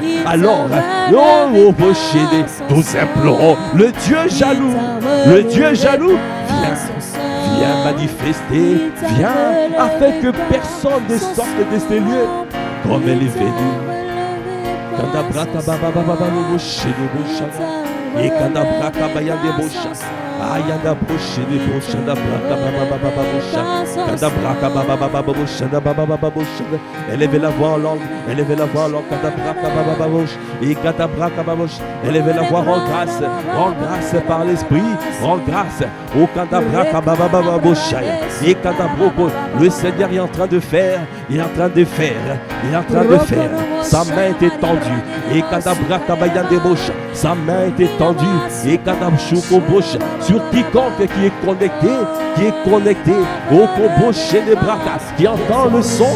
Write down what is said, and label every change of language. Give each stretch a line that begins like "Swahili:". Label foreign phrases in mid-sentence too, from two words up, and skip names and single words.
French: Alors, nous implorons le Dieu jaloux, viens manifester, viens afin que personne ne sorte de ces lieux comme elle est venue. Et Kanabraka Bayande Bosha, Ayanda Boshe de Bosha, Nabraka Baba Bosha, Kanabraka Baba Bosha, Baba Bosha, élevez la voix en langue, élevez la voix en langue, Kanabraka Baba Bosha, et Kanabraka Bosha, élevez la voix en grâce par l'esprit, en grâce, au Kanabraka Baba Bosha, et Kanabroko, le Seigneur est en train de faire, il est en train de faire, il est en train de faire, sa main est étendue, et Kanabraka Bayande Bosha, sa main est étendue, et Kadabchouko Bosh, sur quiconque qui est connecté au Kobo chez les Brakas, qui entend le son.